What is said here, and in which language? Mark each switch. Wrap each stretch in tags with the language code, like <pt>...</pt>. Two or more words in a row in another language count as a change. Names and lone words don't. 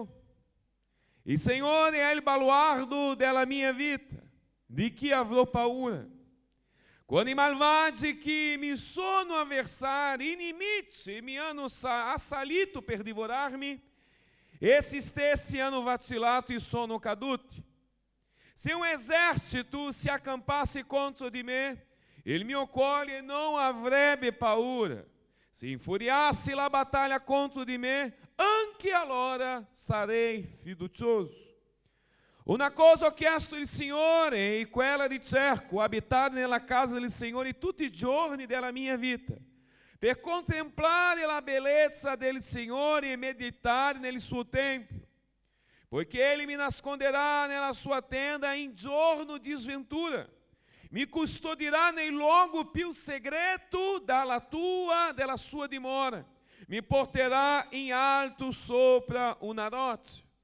<it>Il Signore è il baluardo della mia vita. Di chi avrò paura? Quando i malvagi che mi sono avversari, inimici, mi hanno assalito per divorarmi, Esiste hanno vacilato e sono caduti.</it> <pt>Se um exército se acampasse contra</pt> <it>di me, il mio cuore non avrebbe paura. Se infuriasse la battaglia contro di me, anche allora sarei fiducioso. Una cosa ho chiesto il Signore, e quella ricerco, abitare nella casa del Signore tutti i giorni della mia vita, per contemplare la bellezza del Signore e meditare nel suo tempio, poiché Ele me nasconderà nella sua tenda in giorno di sventura, mi custodirà nel luogo più segreto della sua dimora, mi porterà in alto sopra una roccia.</it>